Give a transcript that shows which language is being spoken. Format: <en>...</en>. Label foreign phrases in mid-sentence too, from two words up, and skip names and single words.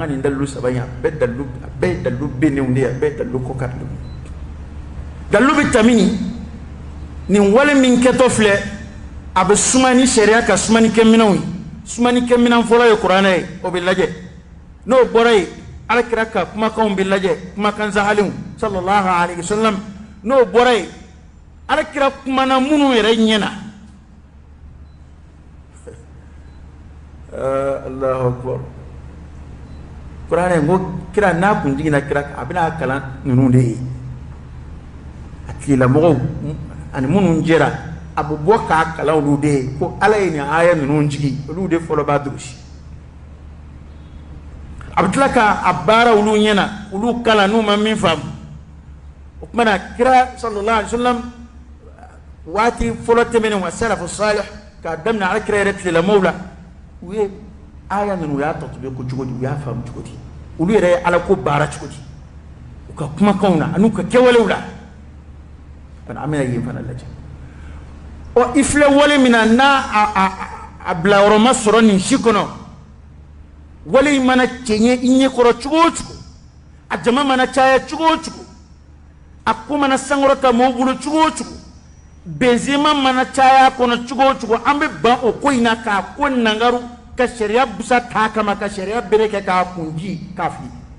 <bm>nin dalilu saba in a bɛɛ ye dalilu bennenw de ye a bɛɛ ye dalilu ko karilenw dalilu bɛ ta min nin wale min kɛtɔ filɛ a bɛ suma ni sariya ka sumanikɛminɛnw ye sumanikɛminɛn fɔlɔ ye kuranɛ ye o bɛ lajɛ n'o bɔra yen alakira ka kumakanw bɛ lajɛ kumakan zahalenw</bm> <ar>صلى الله عليه وسلم</ar> <bm>n'o bɔra yen alakira kumana minnu yɛrɛ ɲɛna</bm> <ar>الله أكبر</ar> <bm>kuranɛ ko kira n'a kun jiginna kira a bɛna kalan ninnu de ye a tigilamɔgɔw ani minnu jɛra a bɛ bɔ k'a kalan olu de ye ko ala ye nin aya ninnu jigi olu de fɔlɔ b'a durusi a bɛ tila k'a baara olu ɲɛna olu kalan n'u ma min faamu o kumana kira</bm> <ar>صلى الله عليه وسلم</ar> <bm>waati fɔlɔ tɛmɛnen wa salafu salih k'a daminɛ alakira yɛrɛ tigilamɔgɔw la u ye aya ninnu u y'a tɔtɔbɛ ko cogo di u y'a faamu cogo di olu yɛrɛ ye ala ko baara cogo di u ka kumakanw na ani u ka kɛwalew la an bɛna yen fana lajɛ ɔ i filɛ wale min na n'a a bilayɔrɔ ma sɔrɔ nin si kɔnɔ wale in mana cɛɲɛ i ɲɛkɔrɔ cogo o cogo a jama mana caya cogo o cogo a ko mana sankɔrɔta mɔgɔw bolo cogo o cogo benzema mana caya kɔnɔ cogo o cogo an bɛ ban o ko in na k'a ko nangaru ka sariya busa t'a kama ka sariya bere kɛ k'a kunji k'a fili</bm>